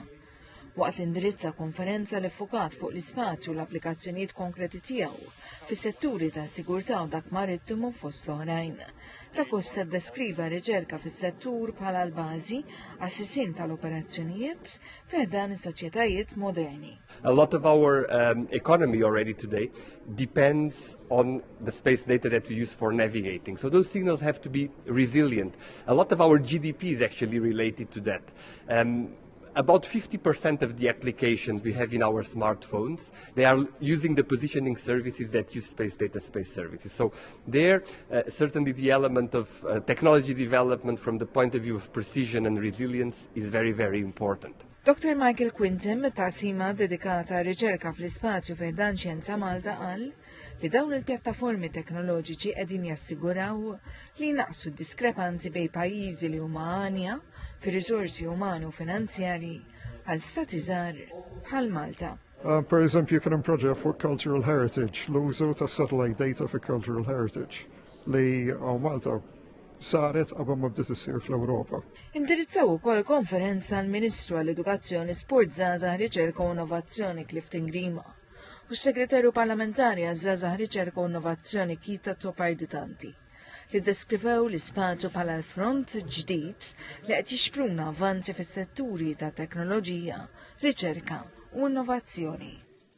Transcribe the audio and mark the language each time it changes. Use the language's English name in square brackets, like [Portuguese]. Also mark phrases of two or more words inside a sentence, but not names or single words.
[Maltese] Waqt l-indirizza konferenza li ffokat fuq l-ispazju u l-applikazzjonijiet konkreti tiegħu fis-setturi ta' sigurtà u dak marittimu fost l-oħrajn. Da Costa deskriva riċerka fis-settur bħala l-bażi għas-sisin tal-operazzjonijiet fih dan is-soċjetajiet moderni. [English] A lot of our economy already today depends on the space data that we use for navigating. So those signals have to be resilient. A lot of our GDP is actually related to that. About 50% of the applications we have in our smartphones, they are using the positioning services that use space data space services. So there, certainly the element of technology development from the point of view of precision and resilience is very, very important. [Maltese] Dr. Michael Quintin, mit-taqsima dedikata riċerka fl-ispazju fejn dan xjenza Malta qal li dawn il-pjattaformi teknoloġiċi qegħdin jassiguraw li naqsu d-diskrepanzi bejn pajjiżi li huma għanja fir-riżorsi umani u finanzjari għal stati żgħar bħal Malta. Per eżempju, kien hemm proġett fuq [English] cultural heritage, [Maltese] l-użu ta' [English] satellite data for cultural heritage [Maltese] li Malta saret qabel ma bdiet issir fl-Ewropa. Indirizzaw ukoll konferenza l-Ministru għall-Edukazzjoni, Sport, Żgħażagħ, Riċerka u Innovazzjoni Clifton Grima u s-Segretarju Parlamentari għaż-Żgħażagħ, Riċerka u Innovazzjoni Kita Toparditanti li deskrivew l-ispazju bħala l-front ġdid li qed jixpruna avvanzi fis-setturi ta' teknoloġija, riċerka u innovazzjoni.